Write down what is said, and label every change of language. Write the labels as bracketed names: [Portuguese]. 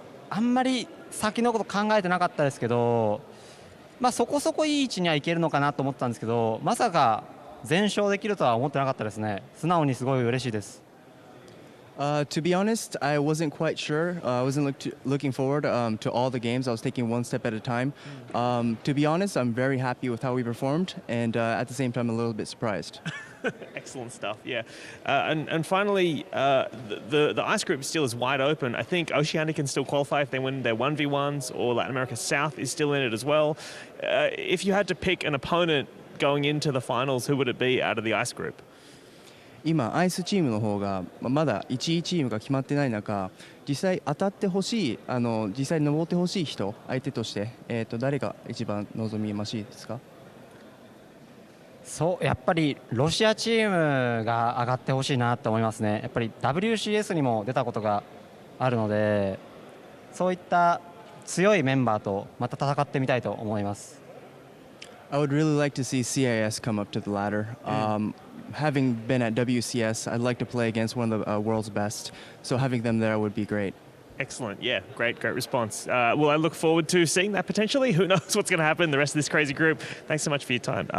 [Japanese] あんまり先のこと考えてなかったですけど、まあそこそこいい位置にはいけるのかなと思ったんですけど、まさか全勝できるとは思ってなかったですね。素直にすごい嬉しいです。 [English] To be honest, I wasn't quite sure. I wasn't looking forward to all the games. I was taking one step at a time. To be honest, I'm very happy with how we performed, and at the same time, a little bit surprised. Excellent stuff, yeah. And finally, the ice group still is wide open. I think Oceania can still qualify if they win their 1v1s, or Latin America South is still in it as well. If you had to pick an opponent going into the finals, who would it be out of the ice group? [Japanese] 今、アイスチームの方がまだ1位チームが決まってない中、実際当たってほしい、実際登ってほしい人、相手として、誰が一番望みましいですか？そうやっぱりロシアチームが上がってほしいなと思いますね。やっぱり WCS にも出たことがあるので、そういった強いメンバーとまた戦ってみたいと思います。 [English] I would really like to see CIS come up to the ladder. Having been at WCS, I'd like to play against one of the world's best. So having them there would be great. Excellent. Yeah, great response. Well, I look forward to seeing that potentially. Who knows what's going to happen in the rest of this crazy group. Thanks so much for your time.